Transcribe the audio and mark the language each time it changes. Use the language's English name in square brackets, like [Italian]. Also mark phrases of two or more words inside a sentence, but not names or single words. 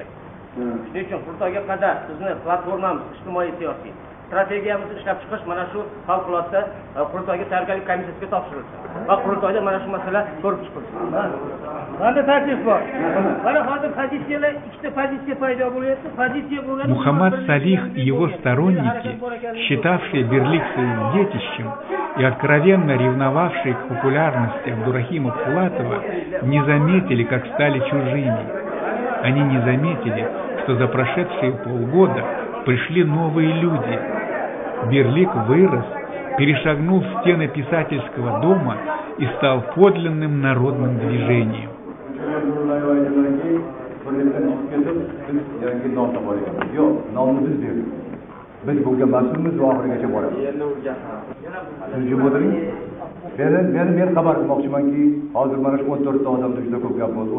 [Uzbek] Shuning uchun qurultoyga qadar bizni platformamiz ijtimoiy siyosiy strategiyamizni ishlab chiqish mana shu favqulodda qurultoyga tayyorgarlik komissiyasiga topshirildi va qurultoyda mana shu masala ko'rib chiqildi. Mana taklif bor. Mana hozir pozitsiyalar, ikkita pozitsiya paydo bo'lyapti. Pozitsiya bo'lgan [Russian] Мухаммад Салих и его сторонники, считавшие Берлик своим детищем и откровенно ревновавшие к популярности Абдурахима Пулатова, не заметили, как стали чужими. Они не заметили, что за прошедшие полгода пришли новые люди. Берлик вырос, перешагнул стены писательского дома и стал подлинным народным движением. [Uzbek] Biz bunga mas'ulmiz va oxirigacha boramiz. Men xabar qilmoqchimanki, hozir mana shu 14 ta odamda juda ko'p gap bo'ldi.